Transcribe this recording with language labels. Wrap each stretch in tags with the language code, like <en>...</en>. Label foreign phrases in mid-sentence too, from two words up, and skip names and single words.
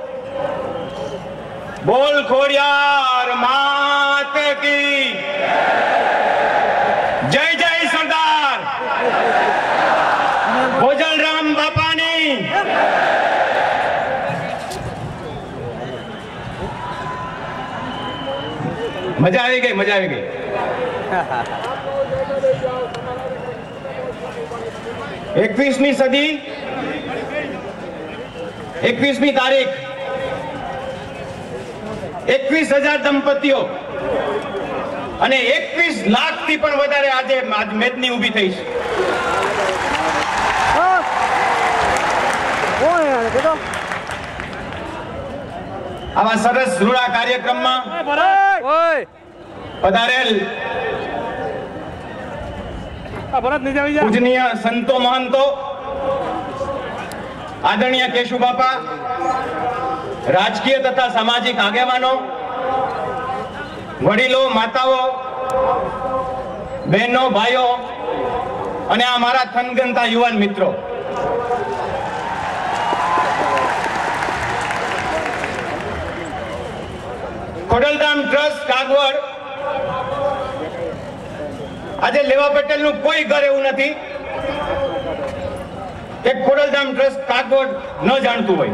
<gu>બોલ ખોડિયાર માત કી જય જય સરદાર ભોજલરામ બાપાની। મજા આઈ ગઈ, મજા આઈ ગઈ। 21મી સદી 21મી તારીખ 21,000 દંપતીઓ અને 21 લાખથી પણ વધારે આજે મેદની ઊભી થઈ છે। આવા સરસ રૂડા કાર્યક્રમમાં પધારેલ પૂજનીય સંતો મહંતો, આદરણીય કેશુ બાપા, રાજકીય તથા સામાજિક આગેવાનો, વડીલો, માતાઓ, બહેનો, ભાઈઓ અને આ મારા થનગનતા યુવાન મિત્રો, ખોડલધામ ટ્રસ્ટ કાગવડ આજે લેવા પટેલનું કોઈ ઘર એવું નથી કે ખોડલધામ ટ્રસ્ટ કાગવડ ન જાણતું હોય।</gu>